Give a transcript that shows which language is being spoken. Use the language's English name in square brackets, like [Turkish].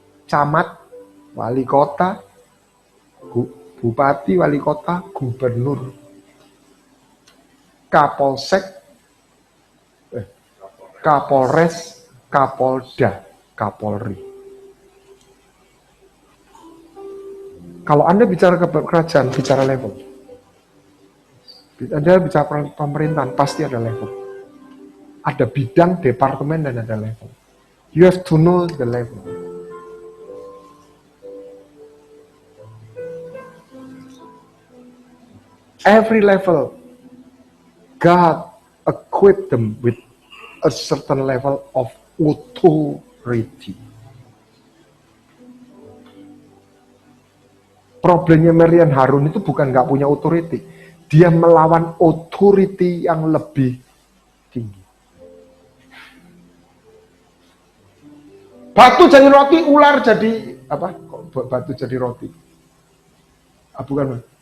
[Indonesian] Camat, wali kota, bupati, wali kota, gubernur, kapolsek, kapolres, kapolda, kapolri. Kalau Anda bicara ke kerajaan, bicara level. Anda bicara pemerintahan, pasti ada level. Ada bidang, departemen, dan ada level. [English] You have to know the level. Every level, God equipped them with a certain level of authority. [Indonesian] Problemnya Miriam Harun itu bukan nggak punya authority, dia melawan authority yang lebih tinggi. Batu jadi roti, ular jadi apa? Kok batu jadi roti? Bukan.